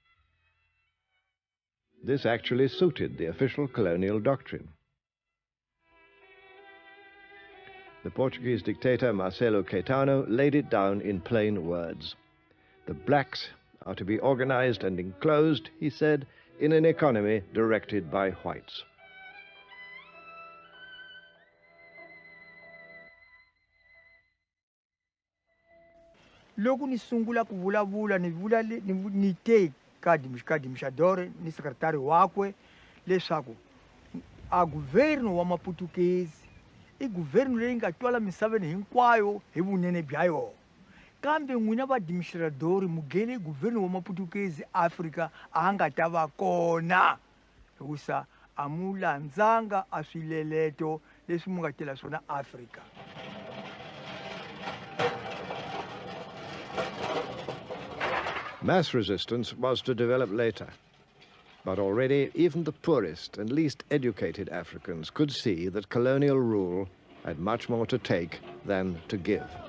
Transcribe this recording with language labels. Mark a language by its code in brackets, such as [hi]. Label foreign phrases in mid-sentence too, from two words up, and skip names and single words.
[en] This actually suited the official colonial doctrine. The Portuguese dictator Marcelo Caetano laid it down in plain words. The blacks are to be organized and enclosed, he said, in an economy directed by whites. [ts] Loko ni sungula ku vulavula ni te ka dimxadore ni sekretari wakwe leswaku a guvernu wa maputukezi I guvernu leyi nga twala misaveni hinkwayo hi vunene bya yona kambe n'wina vadimixiradori mugeni guvernu wa maputukezi Afrika a nga ta va kona hikusa a mu landzanga a swileleto leswi mu nga tela swona Afrika. [en] Mass resistance was to develop later, but already even the poorest and least educated Africans could see that colonial rule had much more to take than to give.